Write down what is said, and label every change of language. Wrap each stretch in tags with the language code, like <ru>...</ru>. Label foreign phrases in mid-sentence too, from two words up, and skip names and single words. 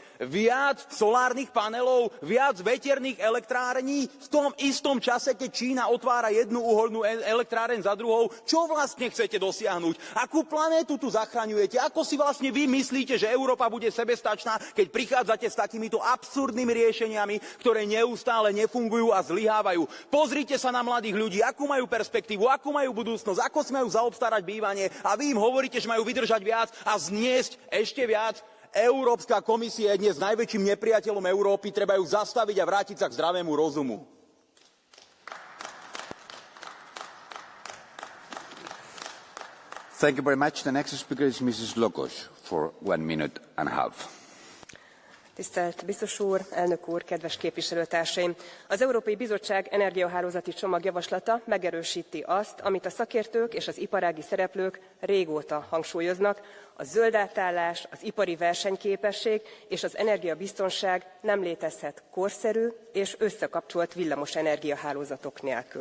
<sk>Viac solárnych panelov, viac veterných elektrární v tom istom čase, keď Čína otvára jednu uholnú elektráreň za druhou. Čo vlastne chcete dosiahnuť? Akú planétu tu zachraňujete? Ako si vlastne vy myslíte, že Európa bude sebestačná, keď prichádzate s takýmito absurdnými riešeniami, ktoré neustále nefungujú a zlyhávajú? Pozrite sa na mladých ľudí, akú majú perspektívu, akú majú budúcnosť, ako si majú zaobstarať bývanie a vy im hovoríte, že majú vydržať viac a zniesť ešte viac. Európska komisia je dnes najväčším nepriateľom Európy, treba ju zastaviť a vrátiť sa k zdravému rozumu.</sk> <en>Thank you very much. The next speaker is Mrs. Lokos for 1 minute and a half.</en> <hu>Tisztelt biztos úr, elnök úr, kedves képviselőtársaim! Az Európai Bizottság energiahálózati csomagjavaslata megerősíti azt, amit a szakértők és az iparági szereplők régóta hangsúlyoznak, a zöld átállás, az ipari versenyképesség és az energiabiztonság nem létezhet korszerű és összekapcsolt villamos energiahálózatok nélkül.</hu>